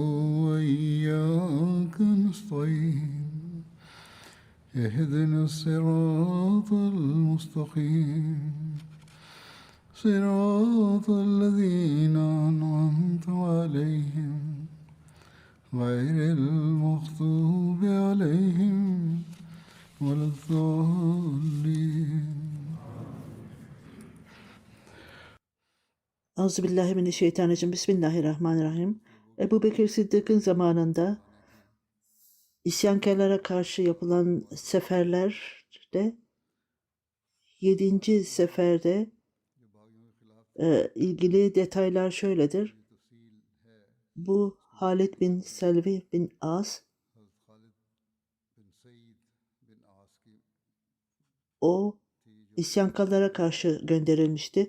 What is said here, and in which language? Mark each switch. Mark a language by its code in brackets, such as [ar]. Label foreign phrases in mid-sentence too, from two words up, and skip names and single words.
[ar] وإياك نستعين اهدنا الصراط المستقيم صراط الذين أنعمت عليهم غير المغضوب عليهم ولا الضالين. أعوذ بالله من الشيطان الرجيم. بسم الله الرحمن الرحيم. [tr] Ebu Bekir Sıddık'ın zamanında isyankarlara karşı yapılan seferlerde 7. seferde ilgili detaylar şöyledir. Bu Halid bin Selvi bin As, o isyankarlara karşı gönderilmişti.